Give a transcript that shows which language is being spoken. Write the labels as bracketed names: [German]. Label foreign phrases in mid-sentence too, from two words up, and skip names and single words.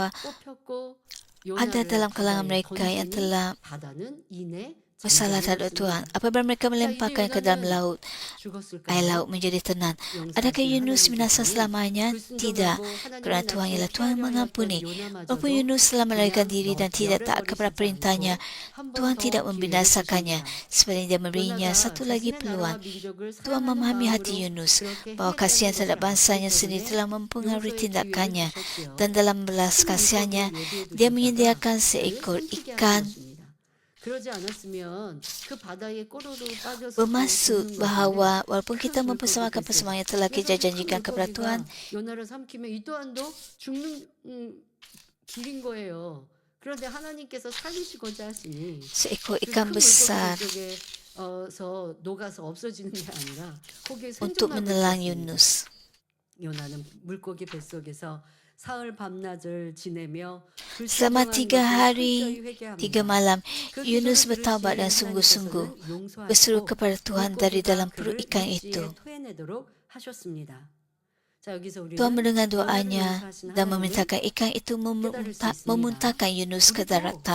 [Korean] 뽑혔고 [Malay] ada dalam kalangan mereka yang telah [Korean] 바다는 이내 [Malay] bersalah terhadap Tuhan. Apabila mereka melemparkan ke dalam laut, air laut menjadi tenang. Adakah Yunus binasa selamanya? Tidak. Kerana Tuhan ialah Tuhan yang mengampuni. Walaupun Yunus telah melarikan diri dan tidak taat kepada perintahnya, Tuhan tidak membinasakannya. Sebenarnya dia memberinya satu lagi peluang. Tuhan memahami hati Yunus, bahawa kasihan terhadap bangsanya sendiri telah mempengaruhi tindakannya. Dan dalam belas kasihannya, dia menyediakan seekor ikan bermaksud bahawa walaupun kita mempersembahkan persembahan yang telah kita janjikan kepada Tuhan, [Korean] 요나를 삼키면 이 또한도 죽는 길인 거예요. 그런데 하나님께서 살리시고자 하시니 [Malay] seekor ikan besar [Korean] 서 녹아서 없어지는 게 아니라 거기에 [Malay] untuk [Korean] 생존하고 [Malay] menelan [Korean] 있었습니다. [Malay] Yunus. [Korean] 요나는 물고기 뱃속에서 사흘 밤낮을 지내며 [Malay] Selama 3 hari, 3 malam, Yunus [Korean] 그 [Malay] bertaubat dan sungguh-sungguh berseru kepada Tuhan dari dalam perut ikan itu. Tuhan mendengar doanya dan memerintahkan ikan itu memuntahkan Yunus ke daratan.